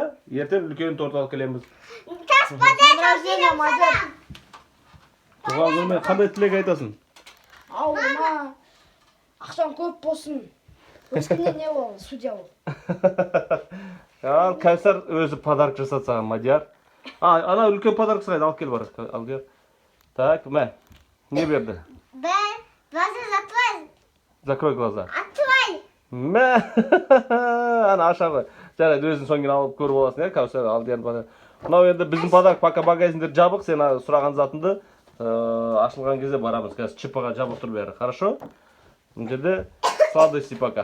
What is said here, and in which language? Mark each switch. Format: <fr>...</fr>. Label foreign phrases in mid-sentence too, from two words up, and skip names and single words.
<kk>Ертең үлкен торт алып келеміз. Туған күнімен қандай тілек айтасың? Ауырма, ақшаң көп болсын. Өскінде не бол, судья бол. Ал Кәусар өзі подарок жасады саған, Мадияр. Ана үлкен подарок сұрайды, алып кел бар. Алдияр. Так, мә. Не берді?</kk> <ru>Глаза закрой. Закрой глаза. Открой.</ru> <kk>Мә. Ана аша ғой. Жарайды, өзің соң кейін алып көріп аласың, иә, Кәусар, Алдияр подарок. Мынау енді біздің подарок, пока магазиндер жабық, сен сұраған затыңды ашылған кезде барамыз. Қазір ЧП-ға жабық тұр бәрі, хорошо? Мына жерде</kk> <ru>сладости пока.</ru>